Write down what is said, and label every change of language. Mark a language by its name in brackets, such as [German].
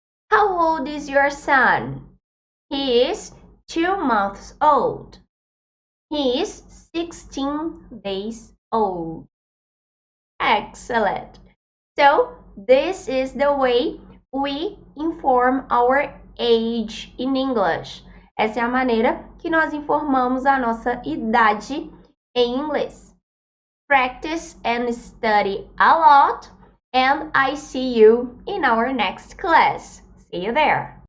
[English] How old is your son? He is 2 months old. He is 16 days old. Excellent. So, this is the way we inform our age in English. [Portuguese] Essa é a maneira que nós informamos a nossa idade em inglês. [English] Practice and study a lot, and I see you in our next class. See you there.